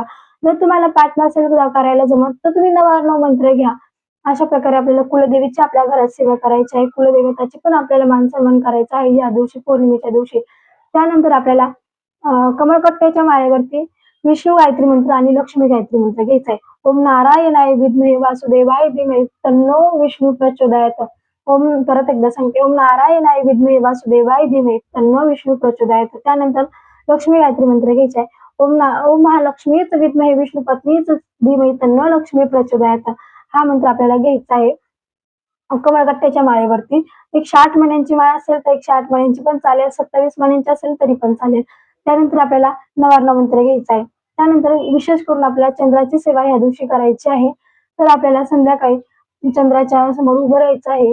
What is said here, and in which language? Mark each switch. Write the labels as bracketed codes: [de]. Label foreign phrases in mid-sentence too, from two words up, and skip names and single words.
[mr] जर तुम्हाला पाठ नसेल करायला जमत तर तुम्ही नवार्ण मंत्र घ्या. अशा प्रकारे आपल्याला कुलदेवीची आपल्या घरात सेवा करायची आहे. कुलदेवताची पण आपल्याला मान सन्मान करायचा आहे या दिवशी पौर्णिमेच्या दिवशी. त्यानंतर आपल्याला कमळकट्ट्याच्या माळेवरती विष्णू गायत्री मंत्र आणि लक्ष्मी गायत्री मंत्र घ्यायचा आहे. [sa] ओम नारायणाय विद्महे वासुदेवाय धीमहि तन्नो विष्णू प्रचोदयात. ओम [mr] परत एकदा सांगते [sa] ओम नारायणाय विद्महे वासुदेवाय धीमहि तन्नो विष्णू प्रचोदयात. [mr] त्यानंतर लक्ष्मी गायत्री मंत्र घ्यायचा आहे. [sa] ओम महालक्ष्मीच विद्महे विष्णू पत्नीच धीमहि तन्नो लक्ष्मी प्रचोदयात. [mr] हा मंत्र आपल्याला घ्यायचा आहे कमळकट्ट्याच्या माळेवरती. 108 मण्यांची माळ असेल तर 108 मण्यांची पण चालेल. 27 मण्यांची असेल तरी पण चालेल. त्यानंतर आपल्याला नवार्ण मंत्र घ्यायचा आहे. त्यानंतर विशेष करून आपल्याला चंद्राची सेवा ह्या दिवशी करायची आहे. तर आपल्याला संध्याकाळी चंद्राच्या समोर उभं राहायचं आहे.